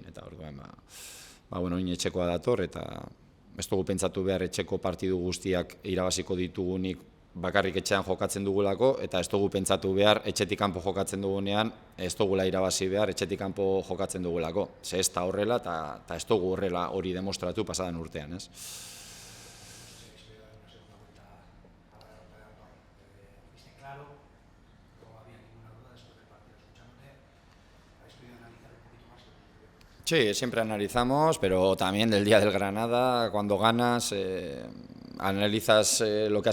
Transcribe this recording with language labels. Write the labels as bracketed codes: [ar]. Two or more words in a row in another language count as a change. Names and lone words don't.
[eu] Eta orduan, oin etxekoa dator, eta ez dugu pentsatu behar etxeko partidu guztiak irabaziko ditugunik bakarrik etxean jokatzen dugulako, eta ez dugu pentsatu behar etxetik kanpo jokatzen dugunean, ez dugula irabazi behar etxetik kanpo jokatzen dugulako. Ze ez da horrela, eta ez dugu horrela hori demostratu pasadan urtean, ez? [es] Sí, siempre analizamos, pero también del día del Granada, cuando ganas, analizas lo que